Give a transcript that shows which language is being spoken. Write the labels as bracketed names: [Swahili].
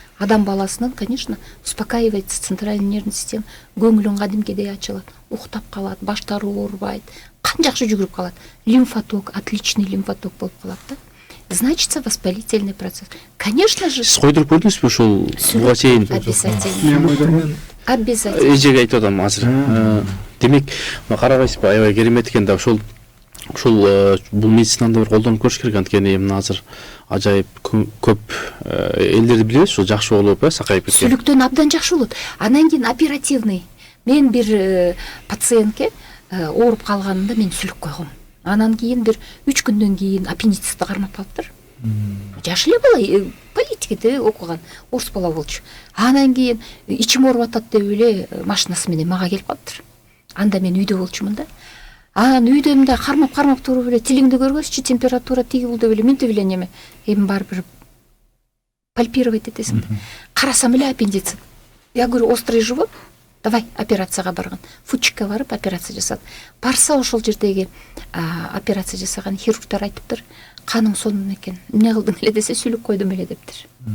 [Kyrgyz] Адам баласынын, конечно, [Russian] успокаивается центральный нервный система, [Kyrgyz] көңүлүн кадимкидей ачылат, уктап калат, баштары оорубайт, кан жакшы жүгүрүп калат. [Russian] Лимфоток, отличный лимфоток болуп калат да. Значится воспалительный процесс. Конечно же. [Kyrgyz] Сиз койдуруп көрдүңүзбү ошол буга чейин? [Russian] Обязательно. Обязательно. [Kyrgyz] Эжеге айтып атам азыр. Демек, карабайсызбы, аябай керемет экен да ошол бул медицинада бир колдонуп көрүш керек. Анткени мына азыр ажайып көп элдерди билебиз, ошо жакшы болуп, сакайып кеткен. Сүлүктөн абдан жакшы болот. Анан кийин оперативный. Мен бир пациентке ооруп калганында мен сүлүк койгом. Анан кийин бир 3 күндөн кийин аппендицитти кармап калыптыр. Жаш эле бала, политикаде окуган, орус бала болчу. Анан кийин ичим ооруп атат деп эле машинасы менен мага келип калыптыр. Анда мен үйдө болчумун да. Анан үйдө мындай кармап туруп эле тилиңди көргөзчү, температура тиги бул деп эле минтип эле неме. Эми барып пальпировать этесиң да. Карасам эле аппендицит. [Russian] Я говорю, острый живот. [Kyrgyz] Давай операцияга барган. Фучикке барып операция жасады. Барса ошол жердеги операция жасаган хирургдар айтыптыр, каның сонун экен. Эмне кылдың эле десе, сүлүк койдум эле дептир.